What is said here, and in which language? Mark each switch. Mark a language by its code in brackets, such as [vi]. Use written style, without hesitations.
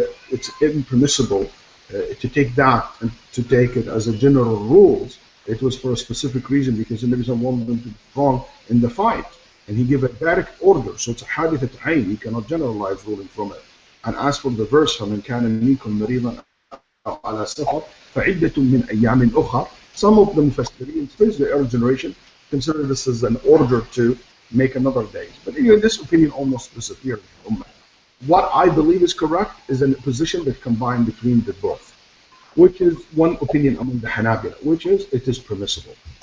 [en] it's impermissible to take that and to take it as a general rules. It was for a specific reason because the Nabi wanted them to be strong in the fight, and he gave a direct order. So it's a hadith at you cannot generalize ruling from it. And as for the verse, [ar] فَمَنْ كَانَ مِنكُم مَرِيضًا أو على سفر فعدة من أيام أخر. [en] Some of the Mufassirin, especially the early generation, consider this as an order to make another day. But anyway, this opinion almost disappeared from Ummah. What I believe is correct is a position that combines between the both, which is one opinion among the Hanabila, which is it is permissible.